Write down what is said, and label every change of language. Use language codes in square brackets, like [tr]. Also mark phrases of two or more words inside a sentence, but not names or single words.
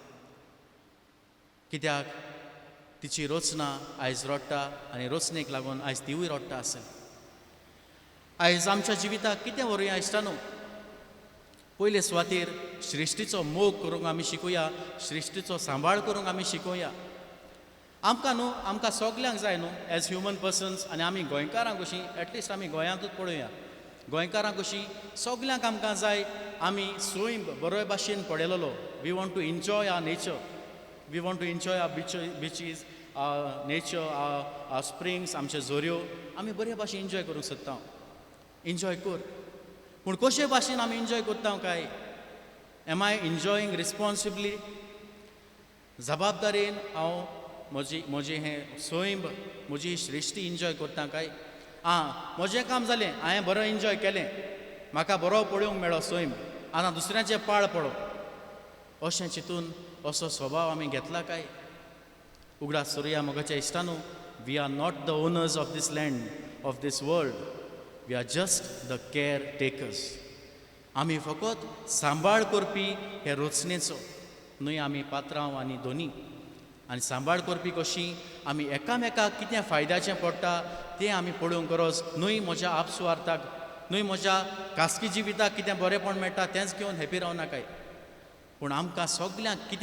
[kok] कित्याक तिची रचना आयज रोडटा आनी रचनेक लागून आयज तिवूय रोडटा आसतली आयज आमच्या जिविताक कितें व्हरुया इश्टानो पयले सुवातेर सृश्टीचो मोग करूंक आमी शिकुया सृश्टीचो सांबाळ करूंक आमी शिकोया आमकां सगल्यांक जाय न्हू [en] as human persons [kok] आनी आमी गोंयकारांक कशीं एटलिस्ट आमी गोंयांतूच पळोवया गोंयकारांक कशीं सगल्यांक आमकां जाय आमी सोयंब बरे भाशेन पळयलोलो [en] we want to enjoy our nature we want to enjoy our beaches nature our springs [kok] आमचे झोऱ्यो आमी बरे भाशेन एन्जॉय करूंक सोदता एन्जॉय कर पूण कशे भाशेन आमी एन्जॉय करता काय [en] am I enjoying responsibly [kok] जबाबदारेन हांव म्हजें हें सोयंब म्हजी सृश्टी एन्जॉय करता काय म्हजें काम जालें हांवें बरो एन्जॉय केलें म्हाका बरो पळोवंक मेळ्ळो सोयंब आतां दुसऱ्याचें पाळ पळो अशें चिंतून असो स्वभाव आमी घेतला काय उगडा सुर्या मोगाच्या इश्टानो [en] we are not the owners of this land of this world we are just the caretakers [kok] आमी फकत सांबाळ करपी हे रचनेचो न्हय आमी पात्रांव आनी दोनी आनी सांबाळ करपी कशीं आमी एकामेकाक कितें फायद्याचें पडटा तें आमी पळोवंक गरज न्हय म्हज्या आपसुवार्थाक न्हय म्हज्या खासगी जिविताक कितें बरेंपण मेळटा तेंच घेवन हॅपी रावनाकाय पूण आमकां सगल्यांक कितें